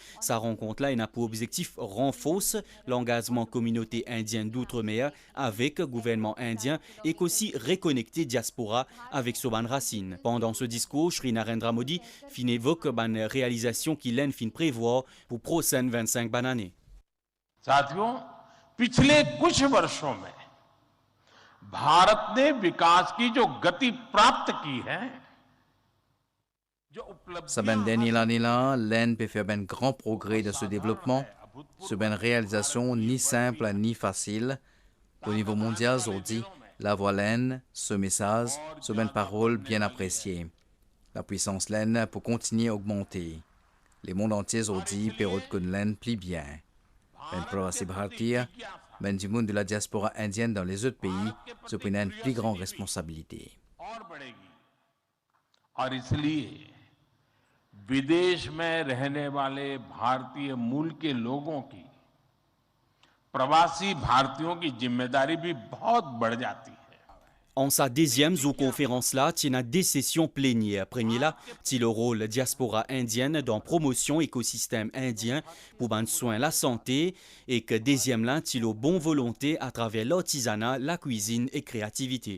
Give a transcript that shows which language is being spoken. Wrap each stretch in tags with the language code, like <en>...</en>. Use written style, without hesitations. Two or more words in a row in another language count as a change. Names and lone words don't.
<fr>Sa rencontre-là a pour objectif renforcer l'engagement communauté indienne d'outre-mer avec le gouvernement indien et aussi reconnecter diaspora avec ses racines. Pendant ce discours, Shri Narendra Modi fin évoque une réalisation qui l'en fin prévoir pour prochaines 25 années.</fr> <hi>साथियों, पिछले कुछ वर्षों में भारत ने विकास की जो गति प्राप्त की है,</hi> <fr>Sa ben dernière année-là, l'Inde peut faire un grand progrès dans ce développement. Ce ben réalisation ni simple ni facile. Au niveau mondial aujourd'hui, la voix l'Inde, ce message, ce ben parole bien apprécié. La puissance l'Inde pour continuer à augmenter. Les mondes entiers aujourd'hui peut reconnaître l'Inde plus bien. Ben Pravasi Bharatiya, ben du monde de la diaspora indienne dans les autres pays, se prend une plus grande responsabilité.</fr> <hi>और इसलिए विदेश में रहने वाले भारतीय मूल के लोगों की प्रवासी भारतीयों की जिम्मेदारी भी बहुत बढ़ जाती है.</hi> <fr>En sa deuxième conférence-là, il y a 2 sessions plénières. Premier-là, c'est le rôle diaspora indienne dans la promotion écosystème indien pour prendre soin de la santé et que deuxième-là, c'est la bonne volonté à travers l'artisanat, la cuisine et la créativité.</fr>